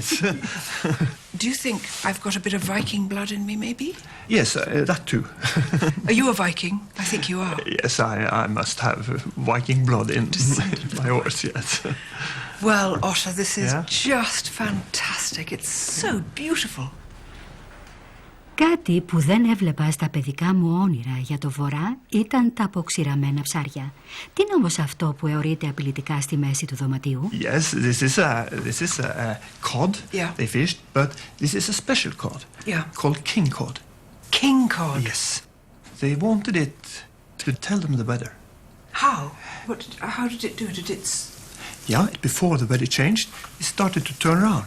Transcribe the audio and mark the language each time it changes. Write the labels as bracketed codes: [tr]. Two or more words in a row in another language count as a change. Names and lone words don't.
[en] Do you think I've got a bit of Viking blood in me, maybe? Yes, that too. Are you a Viking? I think you are. Yes, I must have Viking blood in my horse, yes. Well, Otter, this is Yeah? just fantastic. It's so beautiful. [el] Κάτι που δεν έβλεπα στα παιδικά μου όνειρα για το βορρά ήταν τα αποξηραμένα ψάρια. Τι είναι όμως αυτό που αιωρείται απειλητικά στη μέση του δωματίου? [en] Yes, this is a cod they fished, but this is a special cod called king cod. King cod? Yes. They wanted it to tell them the weather. How? How did it do it? Did it... Yeah, before the weather changed, it started to turn around.